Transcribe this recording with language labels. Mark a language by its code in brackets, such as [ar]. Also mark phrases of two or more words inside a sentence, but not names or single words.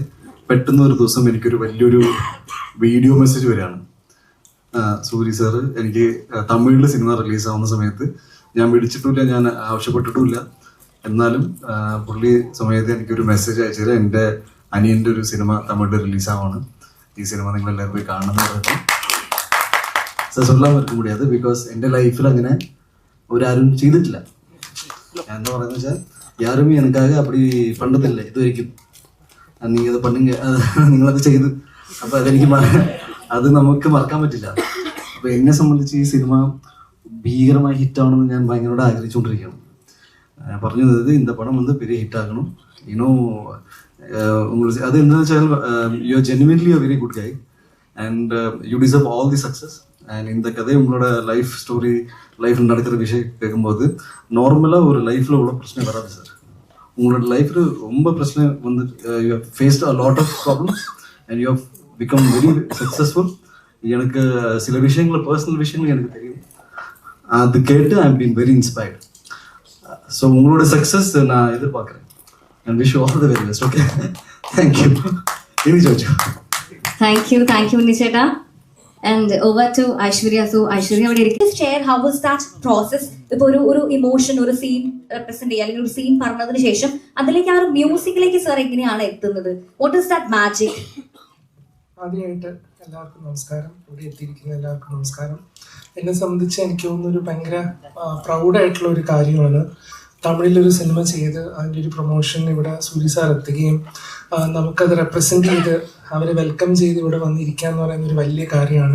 [ml] പെട്ടെന്ന് ഒരു ദിവസം എനിക്കൊരു വലിയൊരു വീഡിയോ മെസ്സേജ് വരികയാണ്. സൂരി സാറ് എനിക്ക് തമിഴിൽ സിനിമ റിലീസാവുന്ന സമയത്ത് ഞാൻ വിളിച്ചിട്ടുമില്ല, ഞാൻ ആവശ്യപ്പെട്ടിട്ടുമില്ല. എന്നാലും പുള്ളി സമയത്ത് എനിക്കൊരു മെസ്സേജ് അയച്ചത്, എൻ്റെ അനിയൻ്റെ ഒരു സിനിമ തമിഴിൽ റിലീസാവാണ്, ഈ സിനിമ നിങ്ങളെല്ലാവരും പോയി കാണണമെന്ന് പറഞ്ഞിട്ട് [ta] சொல்லாமல் இருக்க முடியாது. [ml] பிகாஸ் എൻ്റെ ലൈഫിൽ അങ്ങനെ ഒരാരും ചെയ്തിട്ടില്ല. ഞാൻ എന്താ പറയുന്നത് വെച്ചാൽ [ta] யாருமே எனக்காக அப்படி பண்ணதில்லை இது வரைக்கும். [ml] நீங்கள் അത് பண்ணுங்க, നിങ്ങളത് ചെയ്ത്, അപ്പോൾ അത് നമുക്ക് മറക്കാൻ പറ്റില്ല. അപ്പോൾ എന്നെ സംബന്ധിച്ച് ഈ സിനിമ ഭീകരമായി ഹിറ്റാവണമെന്ന് ഞാൻ ഭയങ്കരമായിട്ട് ആഗ്രഹിച്ചുകൊണ്ടിരിക്കുകയാണ്. പറഞ്ഞു തന്നത് [ta] இந்த படம் வந்து பெரிய ஹிட் ஆகணும். உங்களுக்கு அது என்னன்னு [en] വെച്ചാൽ you are genuinely a very good guy and you deserve all the success. [ta] and இந்த கதை உங்களோட [en] life story, [ta] லைஃப்பில் நடக்கிற விஷயம் கேட்கும்போது நார்மலாக ஒரு லைஃப்பில் உள்ள பிரச்சனை வராது சார். உங்களோட லைஃப்பில் ரொம்ப பிரச்சனை வந்து [en] you have faced a lot of problems and you have become very successful. [ta] எனக்கு சில விஷயங்கள், பர்சனல் விஷயங்கள் எனக்கு தெரியும். அது கேட்டு [en] I am been very inspired. [ta] ஸோ உங்களோட சக்ஸஸ் நான் எதிர்பார்க்குறேன். [en] and wish you all the very best. Okay. Thank you. Ini Jojo. Thank you Nicheta. And over to Aishwarya. So Aishwarya, just share how was that process? [ml] ഇപ്പൊ ഒരു ഇമോഷൻ, ഒരു സീൻ റെപ്രസെന്റ് ചെയ്യുക, അല്ലെങ്കിൽ ഒരു സീൻ പറഞ്ഞതിന് ശേഷം അതിലേക്ക് ആ ഒരു മ്യൂസിക്കിലേക്ക് സാർ എങ്ങനെയാണ് എത്തുന്നത്? [en] What is that magic? [ml] ആദ്യമായിട്ട് എല്ലാവർക്കും നമസ്കാരം, ഇവിടെ എത്തിയിരിക്കുന്ന എല്ലാവർക്കും നമസ്കാരം. എന്നെ സംബന്ധിച്ച് എനിക്ക് തോന്നുന്നൊരു ഭയങ്കര പ്രൗഡായിട്ടുള്ള ഒരു കാര്യമാണ് തമിഴിലൊരു സിനിമ ചെയ്ത് അതിൻ്റെ ഒരു പ്രൊമോഷൻ ഇവിടെ സൂരി സാർ എത്തുകയും നമുക്കത് റെപ്രസെൻറ്റ് ചെയ്ത് അവരെ വെൽക്കം ചെയ്ത് ഇവിടെ വന്നിരിക്കുക എന്ന് പറയുന്ന ഒരു വലിയ കാര്യമാണ്.